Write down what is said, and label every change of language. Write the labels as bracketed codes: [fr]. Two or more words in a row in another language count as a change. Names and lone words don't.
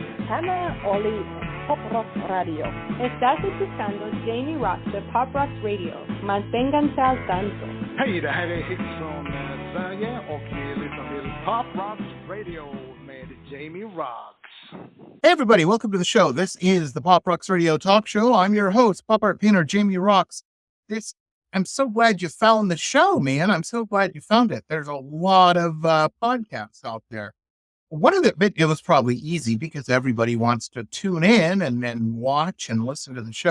[en] Americana only [es] Pop Rock Radio. Estás escuchando Jamie Roxx de Pop Rock Radio. Manténganse al tanto. [sv] Hej, det här är Hits från Sverige och vi lyssnar till Pop Rock Radio med Jamie Roxx. [en] Hey everybody, welcome to the show. This is the Pop Roxx Radio Talk Show. I'm your host, pop art painter Jamie Roxx. I'm so glad you found the show, man. I'm so glad you found it. There's a lot of podcasts out there. One of it was probably easy because everybody wants to tune in and then watch and listen to the show.